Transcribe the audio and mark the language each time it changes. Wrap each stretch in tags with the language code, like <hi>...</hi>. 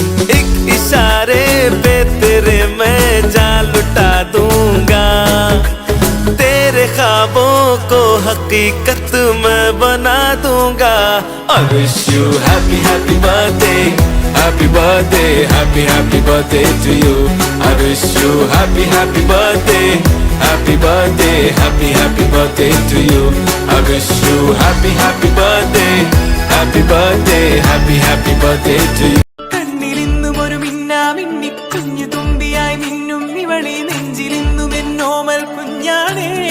<hi>एक इशारे पे तेरे मैं जान लुटा दूंगा, तेरे ख्वाबों को हकीकत में बना दूंगा।</hi> <en>I wish you happy happy birthday, happy birthday, happy happy birthday to you. I wish you happy happy birthday, happy birthday, happy happy birthday to you. I wish you happy happy birthday, happy birthday, happy happy birthday to you.</en> <ml>കണ്ണിലിന്നും ഒരു മിന്നാമിന്നി കുഞ്ഞു തുമ്പിയായി മിന്നും ഇവളെ നെഞ്ചിലിന്നും എന്നോമൽ കുഞ്ഞാണേ.</ml>